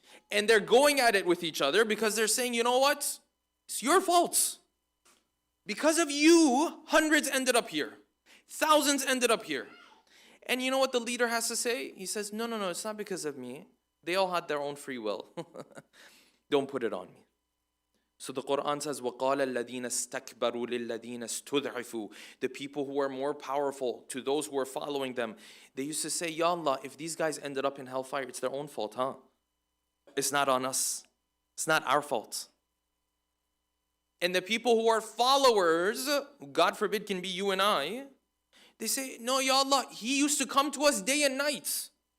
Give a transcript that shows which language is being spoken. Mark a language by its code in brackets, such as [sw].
[en] And they're going at it with each other because they're saying, you know what? It's your fault. Because of you, hundreds ended up here. Thousands ended up here. And you know what the leader has to say? He says, no, it's not because of me. They all had their own free will. Don't put it on me. So the Quran says, [ar] وَقَالَ الَّذِينَ اسْتَكْبَرُوا لِلَّذِينَ اسْتُضْعِفُوا. [en] The people who are more powerful, to those who are following them, they used to say, Ya Allah, if these guys ended up in hellfire, it's their own fault, huh? It's not on us. It's not our fault. And the people who are followers, God forbid can be you and I, they say, no, Ya Allah, He used to come to us day and night.